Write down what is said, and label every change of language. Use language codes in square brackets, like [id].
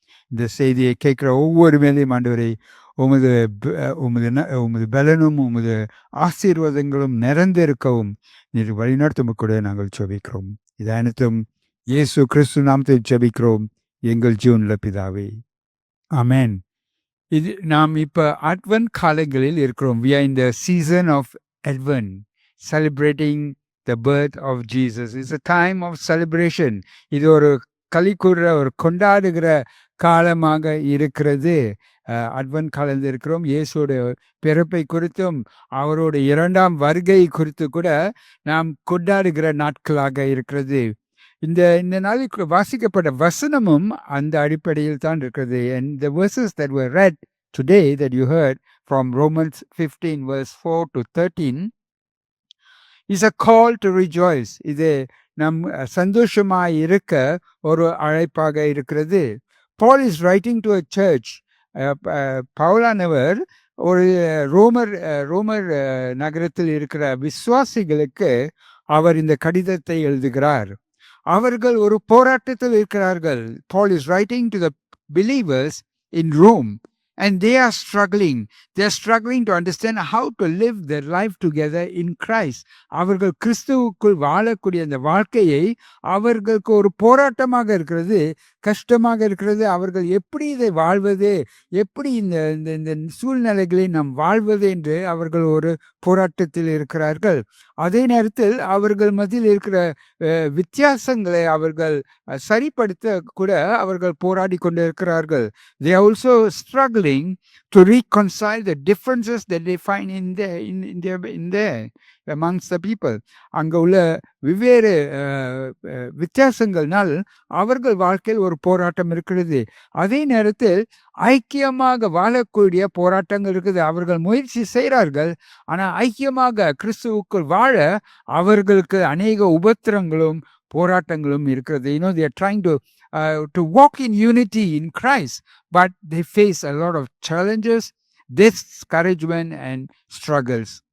[ta] இந்த செய்தியை கேட்குற ஒவ்வொரு மேலேயும் ஆண்டவரை உமது உமது பலனும் உமது ஆசீர்வாதங்களும் நிறைந்திருக்கவும் நீர் வழிநடத்தும் கூட நாங்கள் ஜெபிக்கிறோம். இது அனைத்தும் இயேசு கிறிஸ்து நாமத்தை ஜெபிக்கிறோம் எங்கள் ஜீவனுள்ள பிதாவே, ஆமென். இது நாம் இப்போ அட்வென்ட் காலங்களில் இருக்கிறோம். [en] We are in the season of Advent, celebrating the birth of Jesus. It's a time of celebration. [ta] இது ஒரு களிக்கூற ஒரு கொண்டாடுகிற காலமாக இருக்கிறது. அட்வென்ட் காலத்தில் இருக்கிறோம். இயேசுவோட பிறப்பை குறித்தும் அவரோட 2ஆம் வருகை குறித்து கூட நாம் கொண்டாடுகிற நாட்களாக இருக்கிறது. இந்த நாளைக்கு வாசிக்கப்பட்ட வசனமும் அந்த அடிப்படையில் தான் இருக்கிறது. [en] And the verses that were read today that you heard from Romans 15 verse 4 to 13 is a call to rejoice. [ta] இது நம் சந்தோஷமாய் இருக்க ஒரு அழைப்பாக இருக்கிறது. [en] Paul is writing to a church. [ta] பவுலானவர் ஒரு ரோமர் நகரத்தில் இருக்கிற விசுவாசிகளுக்கு அவர் இந்த கடிதத்தை எழுதுகிறார். அவர்கள் ஒரு போராட்டத்தில் இருக்கிறார்கள். [en] Paul is writing to the believers in Rome and they are struggling. They are struggling to understand how to live their life together in Christ. [ta] அவர்கள் கிறிஸ்துவுக்குள் வாழக்கூடிய அந்த வாழ்க்கையை அவர்களுக்கு ஒரு போராட்டமாக இருக்கிறது, கஷ்டமாக இருக்கிறது. அவர்கள் எப்படி இதை வாழ்வது, எப்படி இந்த சூழ்நிலைகளை நாம் வாழ்வது என்று அவர்கள் ஒரு போராட்டத்தில் இருக்கிறார்கள். அதே நேரத்தில் அவர்கள் மத்தியில் இருக்கிற வித்தியாசங்களை அவர்கள் சரிப்படுத்த கூட அவர்கள் போராடி கொண்டிருக்கிறார்கள். [en] They are also struggling struggling to reconcile the differences that they find in there amongst the people. [ta] அங்க உள்ள வெவ்வேறு வித்தியாசங்கள்னால் அவர்கள் வாழ்க்கையில் ஒரு போராட்டம் இருக்கிறது. அதே நேரத்தில் ஐக்கியமாக வாழக்கூடிய போராட்டங்கள் இருக்குது. அவர்கள் முயற்சி செய்கிறார்கள். ஆனா ஐக்கியமாக கிறிஸ்துவுக்குள் வாழ அவர்களுக்கு அநேக உபத்திரங்களும் போராட்டங்களும் இருக்கிறது. [en] they are trying to walk in unity in Christ, but they face a lot of challenges, discouragement and struggles.